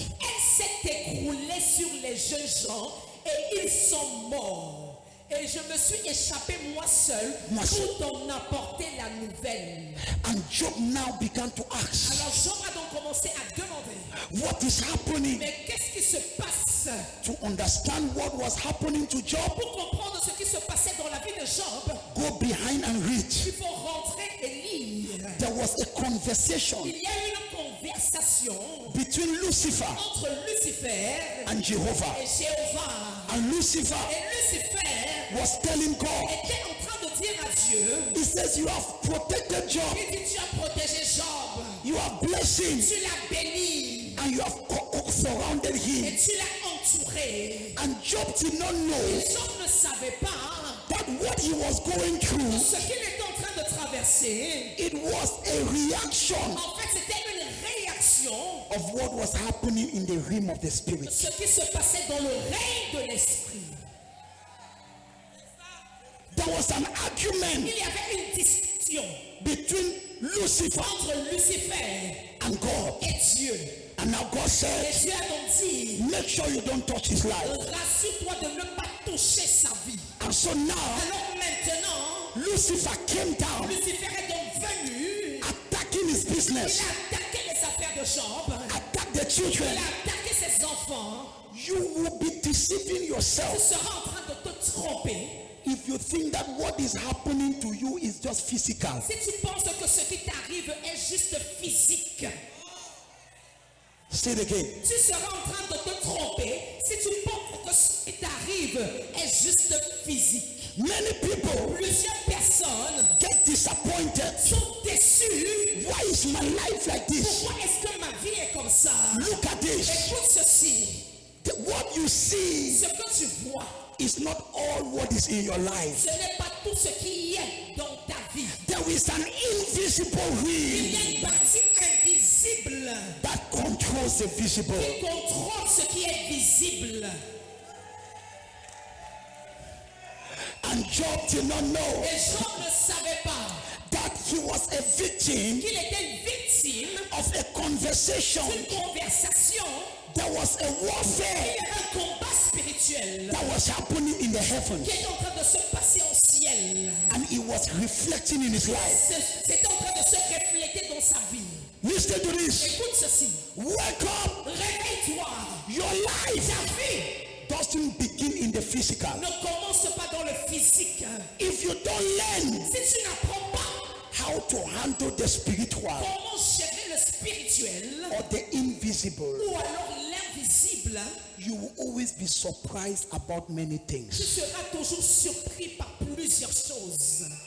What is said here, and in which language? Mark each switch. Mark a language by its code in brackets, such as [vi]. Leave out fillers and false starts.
[fr] Elle s'est écroulée sur les jeunes gens et ils sont morts. Et je me suis échappé moi seul pour t'en apporter la nouvelle. [en] And Job now began to ask, [fr] Alors Job a donc commencé à demander, [en] what is happening? [fr] mais qu'est-ce qui se passe? [en] To understand what was happening to Job, [fr] Pour comprendre ce qui se passait dans la vie de Job, [en] go behind and read. [fr] il faut rentrer et lire. [en] There was a conversation [fr] Il y a eu une conversation [en] between Lucifer [fr] entre Lucifer [en] and Jehovah. [fr] et Jéhovah. [en] And Lucifer [fr] Et Lucifer [en] was telling God, [fr] était en train de dire à Dieu, [en] he says, you have protected Job, [fr] il dit, tu as protégé Job, [en] you have blessed him, [fr] tu l'as béni [en] and you have surrounded [fr] et [en] him. [fr] tu l'as entouré. [en] And Job did not know [fr] Et Job ne savait pas [en] that what he was going through, [fr] ce qu'il était en train de traverser. [en] it was a reaction [fr] En fait, c'était une réaction [en] of what was happening in the realm of the [fr] de [en] spirit. [fr] ce qui se passait dans le règne de l'esprit. [en] There was an argument [fr] Il y avait une discussion [en] between Lucifer [fr] entre Lucifer [en] and God. [fr] et Dieu. [en] And now God [fr] Et [en] said, [fr] Dieu a donc dit, [en] make sure you don't touch his life. [fr] rassure-toi de ne pas toucher sa vie. [en] And so now, [fr] Alors maintenant, [en] Lucifer came down, [fr] Lucifer est donc venu. [en] attacking his [fr] Il [en] business, [fr] a attaqué les affaires de Job. [en] attacked the [fr] Il [en] children. [fr] a attaqué ses enfants. [en] You will be deceiving [fr] Tu [en] yourself [fr] seras en train de te tromper [en] if you think that what is happening to you is just physical. [fr] si tu penses que ce qui t'arrive est juste physique. [en] Say it again. [fr] Tu seras en train de te tromper si tu penses que ce qui t'arrive est juste physique. [en] Many people [fr] Plusieurs personnes [en] get disappointed. [fr] sont déçues. [en] Why is my life like this? [fr] Pourquoi est-ce que ma vie est comme ça? [en] Look at this. [fr] Écoute ceci. [en] What you see [fr] Ce que tu vois, [en] is not all what is in your life. [fr] ce n'est pas tout ce qui est dans ta vie. [en] There is an invisible [fr] Il y a [en] realm [fr] une partie invisible [en] that controls the visible. [fr] qui contrôle ce qui est visible. [en] And Job did not know [fr] Et Job ne savait pas [en] that he was a victim [fr] qu'il était une victime [en] of a conversation. [fr] d'une conversation. [en] There was a [fr] Il [en] warfare [fr] y avait un combat spirituel [en] that was happening in the heavens, [fr] qui est en train de se passer au ciel. [en] and it was reflecting in his life. [fr] C'est en train de se refléter dans sa vie. [en] Listen to this. [fr] Écoute ceci. [en] Wake up. [fr] Réveille-toi. [en] Your life [fr] Ta vie [en] doesn't begin in the physical. [fr] ne commence pas dans le physique. [en] If you don't learn [fr] Si tu n'apprends pas [en] how to handle the spiritual [fr] comment gérer le spirituel [en] or the invisible, [fr] ou alors l'invisible, [en] you will always be surprised about many [fr] tu [en] things. [fr] seras toujours surpris par plusieurs choses.